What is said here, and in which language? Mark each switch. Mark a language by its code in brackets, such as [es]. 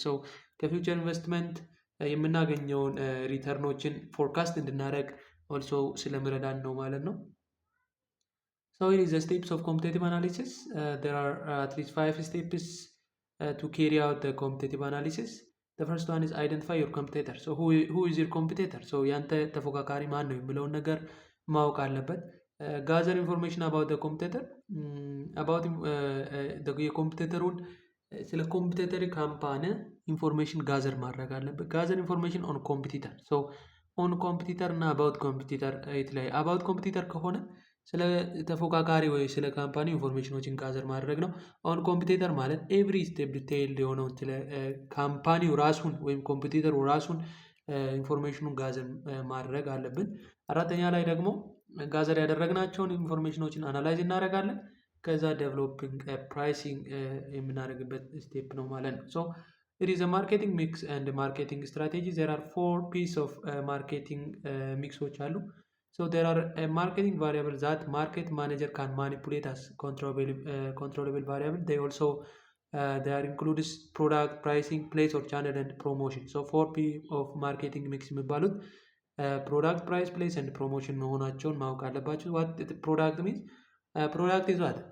[am] so ከfuture investment የምናገኘውን ሪተርኖችን ፎርካስት እንድናደርግ ኦልሶ ስለሚረዳን ነው ማለት ነው። [en] so here is the steps of competitive analysis. There are at least 5 steps to carry out the competitive analysis. the first one is identify your competitor. so who is your competitor? [am] so ያንተ ተፎካካሪ ማን ነው የሚለውን ነገር ማወቅ አለበት። [en] gather information about the competitor. [am] about የኮምፒቲተሩን ስለ ኮምፒቲተር ካምፓኒ ኢንፎርሜሽን ጋዘር ማድረግ አለበት። ጋዘር ኢንፎርሜሽን ኦን ኮምፒቲተር። ሶ ኦን ኮምፒቲተር እና አባውት ኮምፒቲተር የተለያየ። አባውት ኮምፒቲተር ከሆነ ስለ ተፎካካሪ ወይ ስለ ካምፓኒ ኢንፎርሜሽኖችን ጋዘር ማድረግ ነው። ኦን ኮምፒቲተር ማለት ኤቭሪ ስቴፕ ዲቴይልድ የሆነውን ስለ ካምፓኒው ራሱን ወይም ኮምፒቲተሩ ራሱን ኢንፎርሜሽኑን ጋዘር ማድረግ አለብን። አራተኛ ላይ ደግሞ ጋዘር ያደረግናቸውን ኢንፎርሜሽኖችን አናላይዝ እናደርጋለን። ከዛ ዴቨሎፒንግ ፕራይሲንግ የምናደርግበት ስቴፕ ነው ማለት ነው። ሶ [en] it is a marketing mix and marketing strategy. there are 4 pieces of marketing mixዎች አሉ። so there are a marketing variable that market manager can manipulate as controllable variable. they also they are includes product pricing, place or channel and promotion. so 4 p of marketing mix የሚባሉት product, price, place and promotion [am] መሆናቸውን ማወቅ አለባችሁ። [en] what product means? product is what?